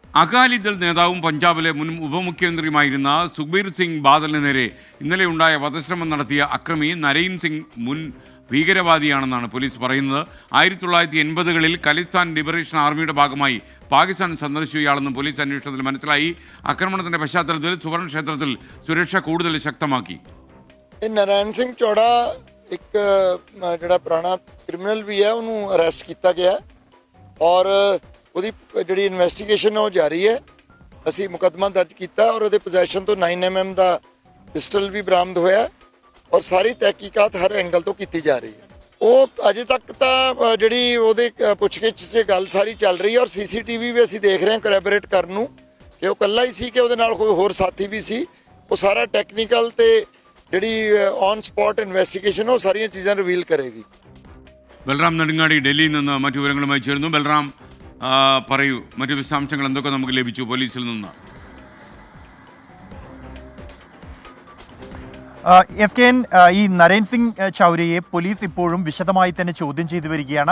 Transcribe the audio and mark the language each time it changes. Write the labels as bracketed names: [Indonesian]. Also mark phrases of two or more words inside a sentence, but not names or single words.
[Malayalam] അകാലിദൾ നേതാവും പഞ്ചാബിലെ മുൻ ഉപമുഖ്യമന്ത്രിയുമായിരുന്ന സുഖ്ബീർ സിംഗ് ബാദലിന് നേരെ ഇന്നലെ ഉണ്ടായ വധശ്രമം നടത്തിയ അക്രമി നരൈൻ സിംഗ് മുൻ ഭീകരവാദിയാണെന്നാണ് പോലീസ് പറയുന്നത്. 1980-കളിൽ ഖലിസ്ഥാൻ ലിബറേഷൻ ആർമിയുടെ ഭാഗമായി പാകിസ്ഥാൻ സന്ദർശിച്ച ഇയാളെന്നും പോലീസ് അന്വേഷണത്തിൽ മനസ്സിലായി. ആക്രമണത്തിന്റെ പശ്ചാത്തലത്തിൽ സുവർണ ക്ഷേത്രത്തിൽ സുരക്ഷ കൂടുതൽ ശക്തമാക്കി. [Punjabi] ਨਰੈਣ ਸਿੰਘ ਚੌੜਾ ਇੱਕ ਜਿਹੜਾ ਪੁਰਾਣਾ ਕ੍ਰਿਮੀਨਲ ਵੀ ਹੈ ਉਹਨੂੰ ਅਰੈਸਟ ਕੀਤਾ ਗਿਆ ਔਰ ਉਹਦੀ ਜਿਹੜੀ ਇਨਵੈਸਟੀਗੇਸ਼ਨ ਹੈ ਉਹ ਜਾਰੀ ਹੈ। ਅਸੀਂ ਮੁਕੱਦਮਾ ਦਰਜ ਕੀਤਾ ਔਰ ਉਹਦੇ ਪੋਜੈਸ਼ਨ ਤੋਂ 9mm ਦਾ ਪਿਸਟਲ ਵੀ ਬਰਾਮਦ ਹੋਇਆ ਔਰ ਸਾਰੀ ਤਹਿਕੀਕਾਤ ਹਰ ਐਂਗਲ ਤੋਂ ਕੀਤੀ ਜਾ ਰਹੀ ਹੈ। ਉਹ ਅਜੇ ਤੱਕ ਤਾਂ ਜਿਹੜੀ ਉਹਦੇ ਪੁੱਛਗਿੱਛ 'ਚ ਗੱਲ ਸਾਰੀ ਚੱਲ ਰਹੀ ਹੈ ਔਰ CCTV ਵੀ ਅਸੀਂ ਦੇਖ ਰਹੇ ਹਾਂ ਕੋਲੈਬੋਰੇਟ ਕਰਨ ਨੂੰ ਕਿ ਉਹ ਇਕੱਲਾ ਹੀ ਸੀ ਕਿ ਉਹਦੇ ਨਾਲ ਕੋਈ ਹੋਰ ਸਾਥੀ ਵੀ ਸੀ। ਉਹ ਸਾਰਾ ਟੈਕਨੀਕਲ ਤੇ ਜਿਹੜੀ [English] on spot investigation [Punjabi] ਉਹ ਸਾਰੀਆਂ ਚੀਜ਼ਾਂ റിവീൽ ਕਰੇਗੀ. [Malayalam] ബൽറാം നെടുങ്ങാടി ഡൽഹിയിൽ നിന്ന് മറ്റു വിവരങ്ങളുമായി ചേരുന്നു. ബൽറാം, പറയൂ, മറ്റു വിശദാംശങ്ങൾ എന്തൊക്കെ നമുക്ക് ലഭിച്ചു പോലീസിൽ നിന്ന്? SKN, ഈ നരൈൻ സിംഗ് ചൗരയെ പോലീസ് ഇപ്പോഴും വിശദമായി തന്നെ ചോദ്യം ചെയ്തു വരികയാണ്.